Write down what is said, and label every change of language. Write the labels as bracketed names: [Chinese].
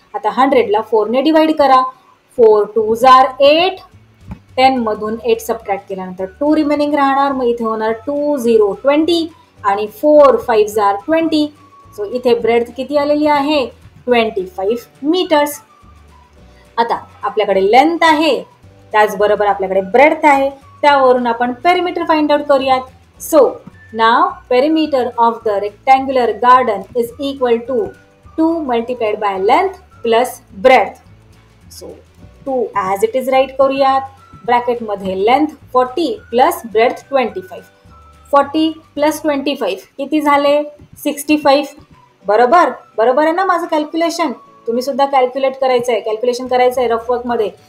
[Marathi] आता 100ला 4ने डिवाइड करा, 4 2 8, 10 मधून 8 सबट्रॅक्ट केल्यानंतर 2 रिमेनिंग राहणार, मग इथे होणार 2 0 20 आणि 4 5 20. सो इथे ब्रेथ किती आलेली आहे 25 मीटर्स. आता आपल्याकडे लेंथ आहे, त्याचबरोबर आपल्याकडे ब्रेथ आहे, त्यावरून आपण पेरिमीटर फाइंड आउट करूयात. [English] So now perimeter of the rectangular garden is equal to 2 multiplied by length plus breadth. [Marathi] So 2 as it is right करूयात, ब्रॅकेटमध्ये लेंथ 40 प्लस ब्रेथ 25. 40 प्लस 25 किती झाले 65. बरोबर बरोबर आहे ना माझं कॅल्क्युलेशन, तुम्ही सुद्धा कॅल्क्युलेट करायचं आहे, कॅल्क्युलेशन करायचं आहे रफवर्कमध्ये.